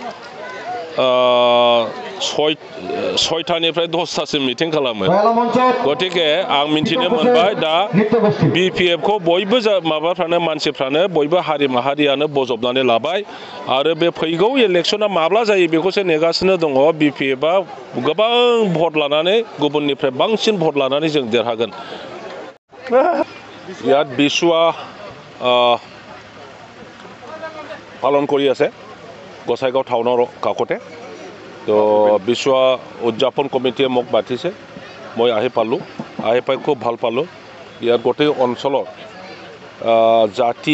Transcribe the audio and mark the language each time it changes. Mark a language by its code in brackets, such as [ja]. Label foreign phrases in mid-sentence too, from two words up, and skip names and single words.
[brx] 6टानिफ्राय 10टासिम मिटिं खालामो गतिके आं मिथिनो मोनबाय दा BPF खौ बयबो माबाफ्रानो मानसिफ्रानो बयबो हारि माहारियानो बजबनानै लाबाय आरो बे फैगौ इलेक्सना माब्ला जायो बेखौसो नेगासिनो दङ BPF आ गोबां भट लानानै गुबुननिफ्राय बांसिन भट लानानै जों देरहागोन [as] ইয়াত বিচুৱা পালন কৰি আছে গোসাইগাঁও টাউনৰ কাষতে তো বিচুৱা উদযাপন কমিটিয়ে মোক মাতিছে মই আহি পালোঁ আহি পাই খুব ভাল পালোঁ ইয়াৰ গোটেই অঞ্চলত জাতি